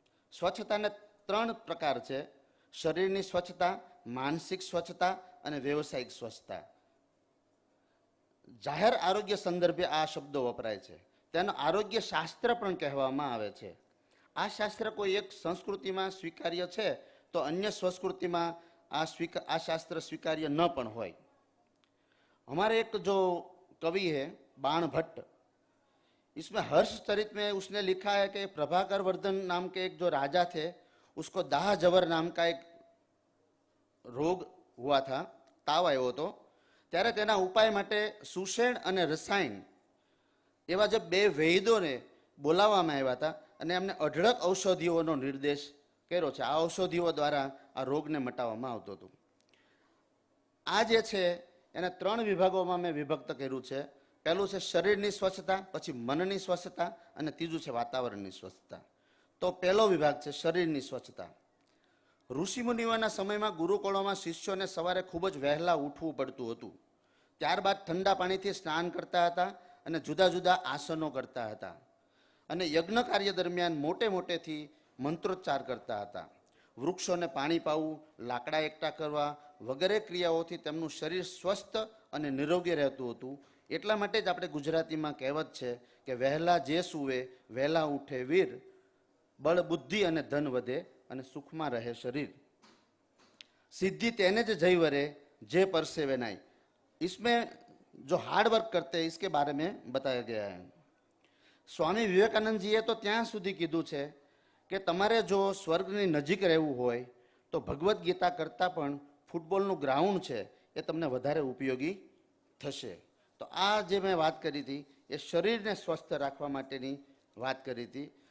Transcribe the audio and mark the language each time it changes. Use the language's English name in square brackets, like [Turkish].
[Gujarati] સ્વચ્છતાને 3 પ્રકાર છે: શરીરની સ્વચ્છતા, માનસિક સ્વચ્છતા અને વ્યવસાયિક સ્વચ્છતા. જાહેર આરોગ્ય સંદર્ભે આ શબ્દો વપરાય છે. તેનો આરોગ્ય શાસ્ત્ર પણ કહેવામાં આવે છે. આ શાસ્ત્ર કોઈ એક સંસ્કૃતિમાં સ્વીકાર્ય છે તો અન્ય સંસ્કૃતિમાં આ શાસ્ત્ર સ્વીકાર્ય ન પણ હોય. [Hindi] हमारे एक जो कवि है बाण भट्ट, इसमें हर्ष चरित में उसने लिखा है कि प्रभाकर वर्धन नाम के एक जो राजा थे, उसको दाह जवर नाम का एक रोग हुआ था, ताव आयो तो ત્યારે તેના ઉપાય માટે સુષેણ અને રસાયણ એવા જે 2 વૈદ્યોને બોલાવવામાં આવ્યા હતા અને એમને અઢળક ઔષધિઓનો નિર્દેશ કર્યો છે. આ ઔષધિઓ દ્વારા આ રોગને મટાવવામાં આવતો હતો. [Gujarati] આ જે છે એને 3 વિભાગોમાં મેં વિભક્ત કર્યું છે. પહેલું છે શરીરની સ્વચ્છતા, પછી મનની સ્વચ્છતા અને ત્રીજું છે વાતાવરણની સ્વચ્છતા. તો પહેલો વિભાગ છે શરીરની સ્વચ્છતા. ઋષિમુનિઓના સમયમાં ગુરુકુળોમાં શિષ્યોને સવારે ખૂબ જ વહેલા ઉઠવું પડતું હતું. ત્યારબાદ ઠંડા પાણીથી સ્નાન કરતા હતા અને જુદા જુદા આસનો કરતા હતા અને યજ્ઞ કાર્ય દરમિયાન મોટેથી મંત્રોચ્ચાર કરતા હતા. વૃક્ષોને પાણી પાવું, લાકડા એકઠા કરવા વગેરે ક્રિયાઓથી તેમનું શરીર સ્વસ્થ અને નિરોગી રહેતું હતું. એટલા માટે જ આપણે ગુજરાતીમાં કહેવત છે કે વહેલા જે સૂવે વહેલા ઉઠે વીર, બળ બુદ્ધિ અને ધન વધે અને સુખમાં રહે શરીર. सिद्धि तेने ज जय वरे जे परसेवे नाई. [Hindi] इसमें जो हार्ड वर्क करते हैं इसके बारे में बताया गया है. [Gujarati] स्वामी विवेकानंद जीए तो ત્યાં સુધી કીધું છે કે તમારે જો સ્વર્ગની નજીક રહેવું હોય તો ભગવદ્ ગીતા કરતાં પણ ફૂટબોલનું ગ્રાઉન્ડ છે એ તમને વધારે ઉપયોગી થશે. તો આ જે મેં વાત કરી હતી એ શરીરને સ્વસ્થ રાખવા માટેની વાત કરી હતી.